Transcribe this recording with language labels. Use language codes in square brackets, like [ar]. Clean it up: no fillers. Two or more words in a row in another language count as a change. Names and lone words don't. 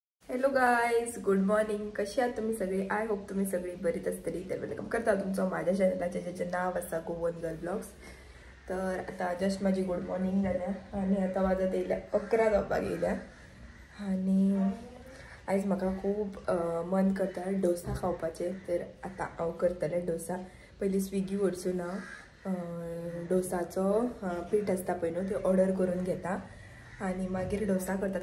[en] hello guys, good morning. [mr] कशी आहात तुम्ही सगळे? [en] I hope [kok] तुम्ही सगळी बरीच असतली. तर वेलकम करता तुमचं माझ्या चॅनलाच्या ज्याचे नाव असा गोवन गर्ल ब्लॉग्स. तर आता जस्ट माझी [en] good morning [kok] जाल्या आणि आता वाजत येयल्या 11 जावपा गेल्या आणि आयज म्हाका खूब मन करता डोसा खावपाचे. तर आता हांव करतलें डोसा. पयलीं स्विगी वरसून हांव डोसाचो पीठ आसता पळय न्हू ते ऑर्डर करून घेता आणि मागीर डोसा करता.